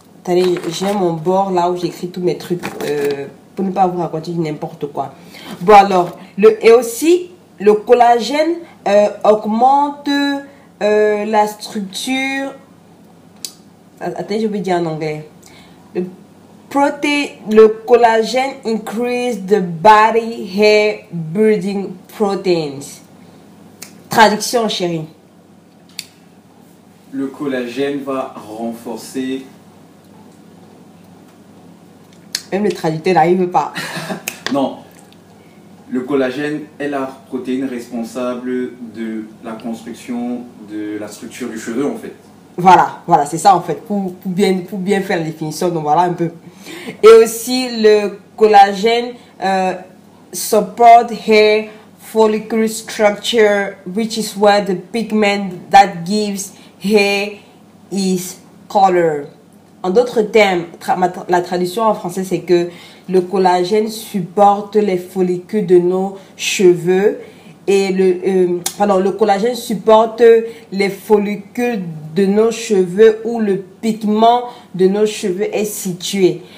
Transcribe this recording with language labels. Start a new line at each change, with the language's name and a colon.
French: Attendez, j'ai mon bord là où j'écris tous mes trucs pour ne pas vous raconter n'importe quoi. Bon alors, et aussi, le collagène augmente la structure. Attendez, je vais dire en anglais.
English: Le collagène increase the body hair building proteins.
French: Traduction, chérie. Le collagène va renforcer. Même le traducteur n'arrive pas. Non. Le collagène est la protéine responsable de la construction de la structure du cheveu, en fait. Voilà, c'est ça en fait, pour bien faire la définition, donc voilà un peu. Et aussi le collagène
English: support hair follicle structure, which is where the pigment that gives hair is color.
French: En d'autres termes, la traduction en français c'est que le collagène supporte les follicules de nos cheveux. Et le collagène supporte les follicules de nos cheveux où le pigment de nos cheveux est situé.